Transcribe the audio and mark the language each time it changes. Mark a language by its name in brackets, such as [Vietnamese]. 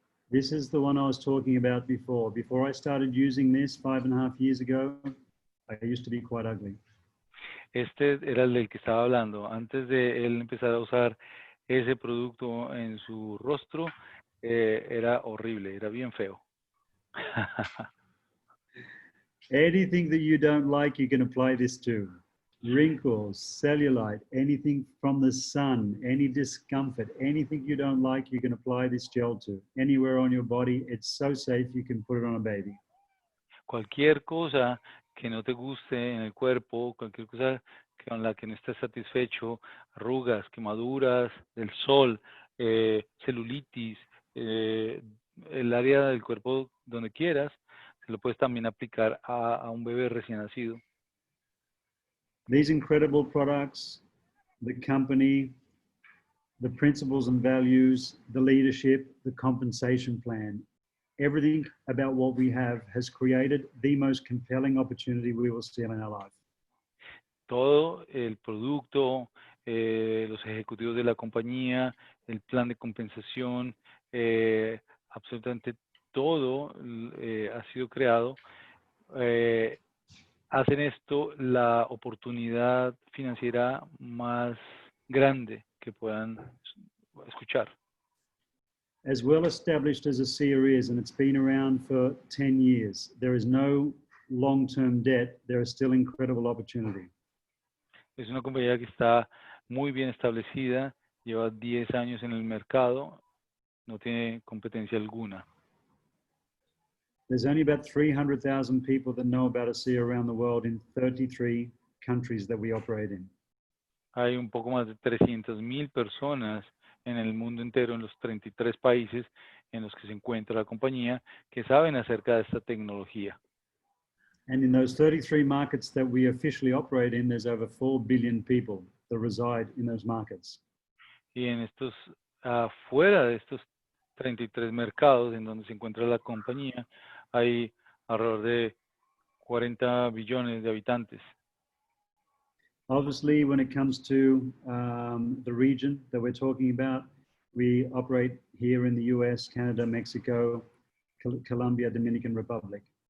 [English] This is the one I was talking about before. Before I started using this 5.5 years ago, I used to be quite ugly. [Spanish] Este era el del que estaba hablando. Antes de él empezar a usar ese producto en su rostro, era horrible, era bien feo. [English] Anything that you don't like, you can apply this to. Wrinkles, cellulite, anything from the sun, any discomfort, anything you don't like, you can apply this gel to. Anywhere on your body, it's so safe, you can put it on a baby. [Spanish] Cualquier cosa que no te guste en el cuerpo, cualquier cosa con la que no estés satisfecho, arrugas, quemaduras del sol, celulitis, el área del cuerpo donde quieras, se lo puedes también aplicar a un bebé recién nacido. [English] These incredible products, the company, the principles and values, the leadership, the compensation plan, everything about what we have has created the most compelling opportunity we will see in our life. [Spanish] Todo el producto, los ejecutivos de la compañía, el plan de compensación, absolutamente todo ha sido creado. Hacen esto la oportunidad financiera más grande que puedan escuchar. [English] As well established as ASEA is, and it's been around for 10 years, there is no long-term debt. There is still incredible opportunity. [Spanish] Es una compañía que está muy bien establecida, lleva 10 años en el mercado, no tiene competencia alguna. [English] There's only about 300,000 people that know about ASEA around the world in 33 countries that we operate in. [Spanish] Hay un poco más de 300,000 personas en el mundo entero, en los 33 países en los que se encuentra la compañía, que saben acerca de esta tecnología. [English] And in those 33 markets that we officially operate in, there's over 4 billion people that reside in those markets. [Spanish] Y en estos, afuera de estos 33 mercados en donde se encuentra la compañía, hay alrededor de 40 billones de habitantes. [English] Obviously, when it comes to the region that we're talking about, we operate here in the US, Canada, Mexico, Colombia, Dominican Republic.